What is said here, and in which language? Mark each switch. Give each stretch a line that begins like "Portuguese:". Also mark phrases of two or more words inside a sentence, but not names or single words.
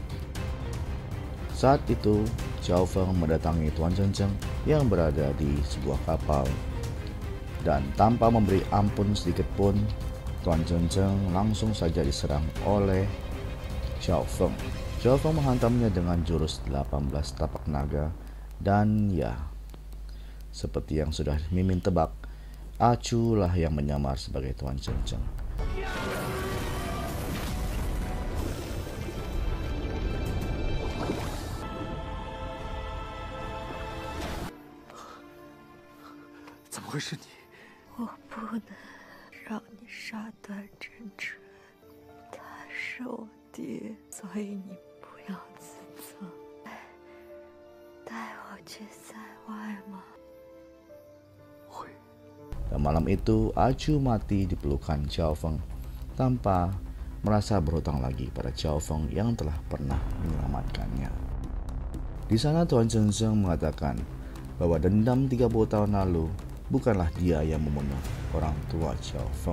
Indonesian: Saat itu Xiao Feng mendatangi Tuan Chen Cheng yang berada di sebuah kapal, dan tanpa memberi ampun sedikit pun, Tuan Chen Cheng langsung saja diserang oleh Xiao Feng. Xiao Feng menghantamnya dengan jurus 18 tapak naga, dan ya, seperti yang sudah Mimin tebak, Achu lah yang menyamar sebagai Tuan Chen Cheng.
Chinese: 我不能让你杀断真纯，他是我爹，所以你不要自责。带我去塞外吗？
Indonesian: Dan malam itu, Achu mati di pelukan Xiao Feng tanpa merasa berhutang lagi pada Xiao Feng yang telah pernah menyelamatkannya. Di sana Tuan Chen Cheng mengatakan bahwa dendam 30 tahun lalu bukanlah dia yang membunuh orang tua Xiao Feng.